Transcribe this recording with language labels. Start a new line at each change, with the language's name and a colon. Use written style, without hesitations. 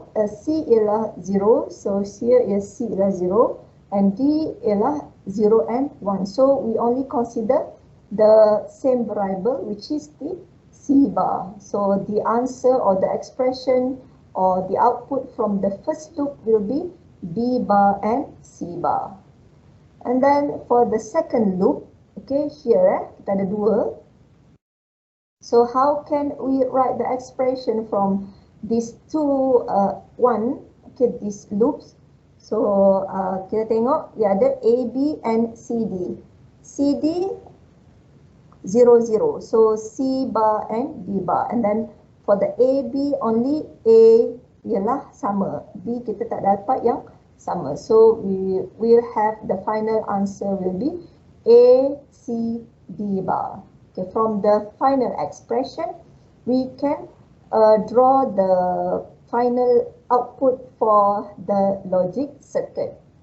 English: C
Malay: ialah
English: 0, so here is C ialah 0, and D ialah 0 and 1. So we only consider the same variable, which is the C bar. So the answer or the expression or the output from the first loop will be B bar and C bar. And then for the second loop, okay, here
Malay: kita ada
English: 2. So how can we write the expression from these two okay, these loops?
Malay: So kita tengok dia ada A, B and CD.
English: CD 0, 0. So C bar and B bar. And then for the A, B only A
Malay: ialah sama. B kita tak dapat yang sama.
English: So we will have the final answer will be A, C, B bar. Okay, from the final expression, we can draw the final output for the logic circuit.